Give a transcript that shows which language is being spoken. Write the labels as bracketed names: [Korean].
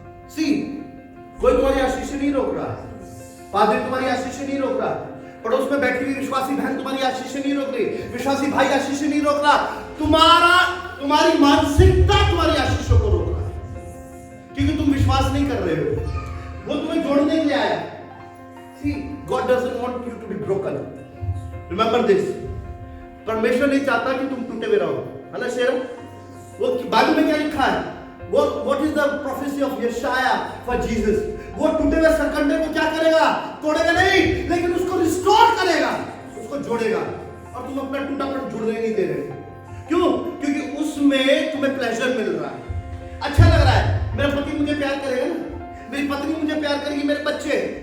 [Hindi] सी, कोई तुम्हारी आशीष नहीं रोक रहा है, पादरी तुम्हारी आशीष नहीं रोक रहा, पड़ोस में बैठी हुई विश्वासी बहन तुम्हारी आशीष नहीं रोक रही, विश्वासी भाई आशीष नहीं रोक रहा, तुम्हारी मानसिकता तुम्हारी आशीषों को रोक रहा है, क्योंकि तुम विश्वास नहीं कर रहे हो। वो तुम्हें जोड़ने के लिए आया। [English] See, God doesn't want you to be broken। Remember this। [Hindi] परमेश्वर नहीं चाहता कि तुम टूटे हुए रहो, है ना शेर? वो बाइबल में क्या लिखा है? [English] What is the prophecy of Yeshaya for Jesus? [Hindi] वो टूटे हुए सरकंडे को क्या करेगा? तोड़ेगा नहीं, लेकिन उसको रिस्टोर करेगा, उसको जोड़ेगा। और तुम अपना टूटापन जुड़ने नहीं दे रहे। क्यों? क्योंकि उसमें तुम्हें प्लेजर मिल रहा है, अच्छा लग रहा है। मेरा पति मुझे प्यार करेगा ना, मेरी पत्नी मुझे प्यार करेगी, मेरे बच्चे।